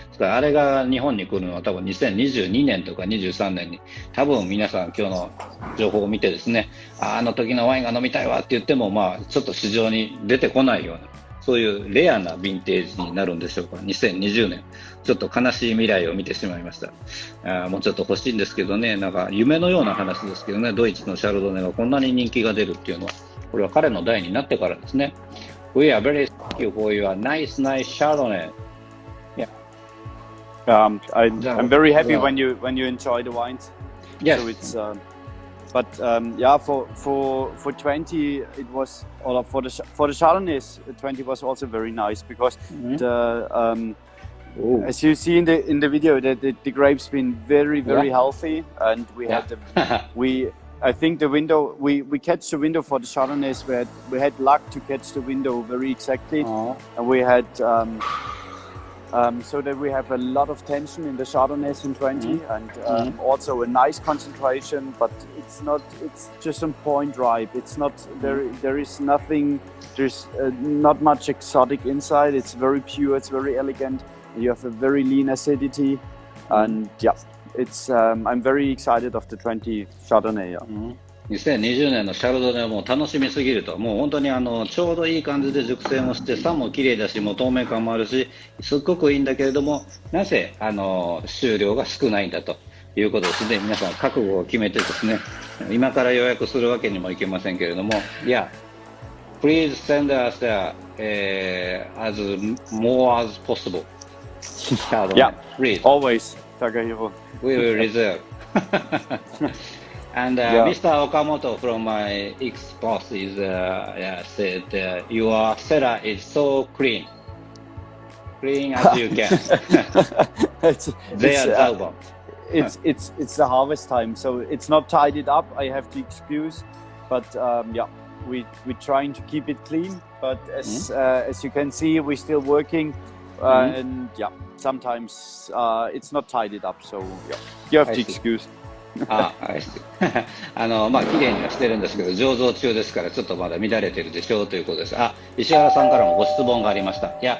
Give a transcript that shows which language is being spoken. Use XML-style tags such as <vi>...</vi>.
<ja>ですからあれが日本に来るのは多分2022年とか23年に、多分皆さん今日の情報を見てですね、あの時のワインが飲みたいわって言っても、まあちょっと市場に出てこないような、そういうレアなヴィンテージになるんでしょうか。2020年。ちょっと悲しい未来を見てしまいました。もうちょっと欲しいんですけどね、なんか夢のような話ですけどね、ドイツのシャルドネがこんなに人気が出るっていうのは、これは彼の代になってからですね。</ja> <en>We are very thank you for your nice Chardonnay. Yeah. I'm very happy when you enjoy the wines. Yes. So it's but yeah, for 20 it was, or for the Chardonnays, 20 was also very nice because the as you see in the video, the grapes been very healthy, and we had I think the window we catch the window for the Chardonnays. We had luck to catch the window very exactly, and we had so that we have a lot of tension in the Chardonnays in 20, and also a nice concentration, but it's just on point ripe. It's not there is nothing, there's not much exotic inside. It's very pure, it's very elegant. You have a very lean acidity, and it's I'm very excited of the 20 Chardonnay.</en> <ja>2020年のシャルドネはもう楽しみすぎると、もう本当にちょうどいい感じで熟成もして、酸も綺麗だし、もう透明感もあるし、すっごくいいんだけれども、なぜ収量が少ないんだということですね。皆さん覚悟を決めてですね、今から予約するわけにもいけませんけれども、</ja> <en>please send us as more as possible. Please. Always. Takahiro. We will reserve. And Mr. Okamoto from my ex-boss is said your cellar is so clean as you can. It's the harvest time, so it's not tidied up. I have to excuse, but we're trying to keep it clean. But as you can see, we're still working, and sometimes it's not tidied up. So you have to excuse.</en> <ja>まあ綺麗にはしてるんですけど、醸造中ですからちょっとまだ乱れてるでしょうということです。石原さんからもご質問がありました。</ja>